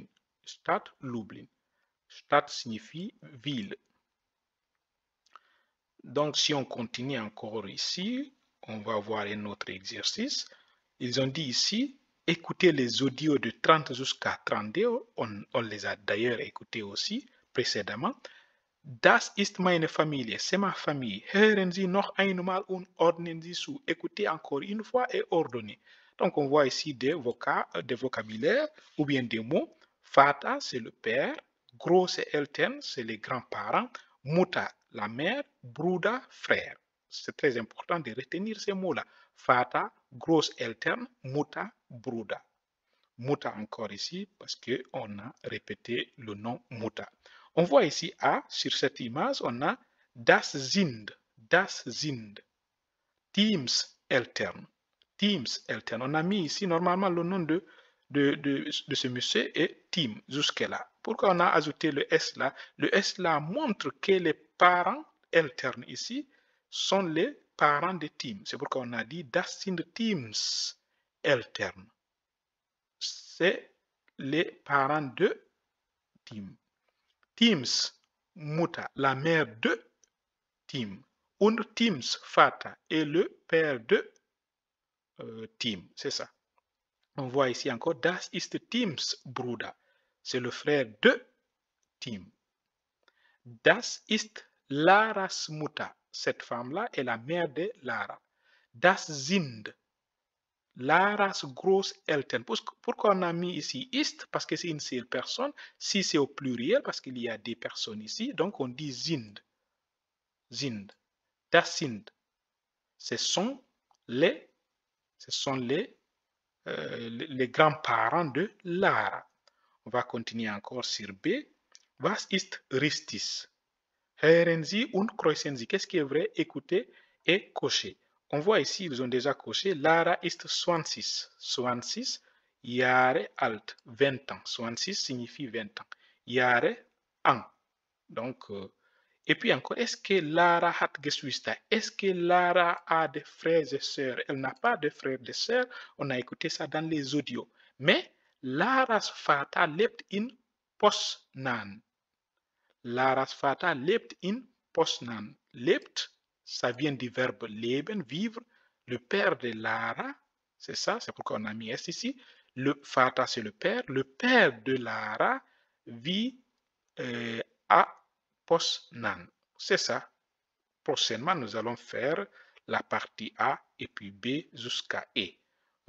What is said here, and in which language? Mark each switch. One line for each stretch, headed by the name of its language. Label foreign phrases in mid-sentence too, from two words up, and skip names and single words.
French: Stadt, Lublin. Stadt signifie ville. Donc, si on continue encore ici, on va voir un autre exercice. Ils ont dit ici, écoutez les audios de 30 jusqu'à 32. On les a d'ailleurs écoutés aussi précédemment.
German: Das ist meine Familie,
French: c'est ma famille.
German: Hören Sie noch einmal und ordnen Sie zu.
French: Écoutez encore une fois et ordonnez. Donc, on voit ici des vocabulaires ou bien des mots. Vater, c'est le père. Großeltern, c'est les grands-parents. Mutter, la mère. Bruder, frère. C'est très important de retenir ces mots-là.
German: Vater, Großeltern, Mutter, Bruder.
French: Mutter encore ici parce qu'on a répété le nom Mutter. On voit ici A, sur cette image, on a
German: das sind, Teamseltern,
French: On a mis ici normalement le nom de ce monsieur est Tim, jusque-là. Pourquoi on a ajouté le S là? Le S là montre que les parents Eltern ici sont les parents de Tim. C'est pourquoi on a dit
German: das sind Teamseltern.
French: C'est les parents de Tim.
German: Tims Mutter,
French: la mère de Tim.
German: Und Tims Vater
French: est le père de Tim. C'est ça. On voit ici encore
German: Das ist Tims Bruder.
French: C'est le frère de Tim.
German: Das ist Laras Mutter.
French: Cette femme-là est la mère de Lara.
German: Das sind Laras Großeltern.
French: Pourquoi on a mis ici ist? Parce que c'est une seule personne. Si c'est au pluriel, parce qu'il y a des personnes ici, donc on dit sind.
German: Sind. Das sind.
French: Ce sont les grands-parents de Lara. On va continuer encore sur B.
German: Was ist richtig? Hören Sie und kreuzen Sie.
French: Qu'est-ce qui est vrai? Écoutez et cochez. On voit ici, ils ont déjà coché.
German: Lara ist 20. 20 Jahre alt. 20 ans.
French: 20 signifie 20 ans.
German: Jahre, an.
French: Donc, et puis encore, est-ce que
German: Lara hat Geschwister?
French: Est-ce que Lara a des frères et sœurs? Elle n'a pas de frères et sœurs. On a écouté ça dans les audios.
German: Mais Laras Vater lebt in Poznan. Laras Vater lebt in Poznan. Lebt,
French: ça vient du verbe leben, vivre. Le père de Lara, c'est ça, c'est pourquoi on a mis S ici. Le Vater, c'est le père. Le père de Lara vit à Poznan. C'est ça. Prochainement, nous allons faire la partie A et puis B jusqu'à E.